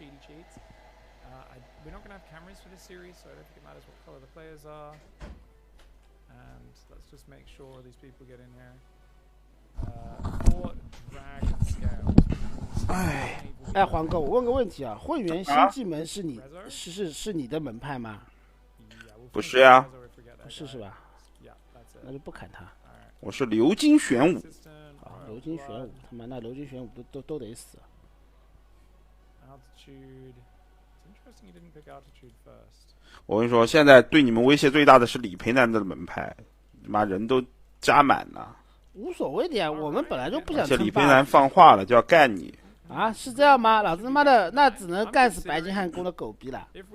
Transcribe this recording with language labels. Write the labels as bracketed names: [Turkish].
[English] We're not going to have cameras for this series, so I don't think it matters what color the players are. And let's just make sure these people get in here. 4 Dragon Scales. [Chinese] 哎，黄哥，我问个问题啊，混元星际门是你是你的门派吗？不是呀，是吧？那就不砍他。我是流金玄武。好，流金玄武，他妈那流金玄武都得死。 [English] Altitude. It's interesting you didn't pick altitude first. [Chinese] 我跟你说，现在对你们威胁最大的是李培南的门派，妈人都加满了。无所谓的呀，我们本来就不想。而且李培南放话了，就要干你。啊，是这样吗？老子他妈的那只能干死白金汉宫的狗逼了。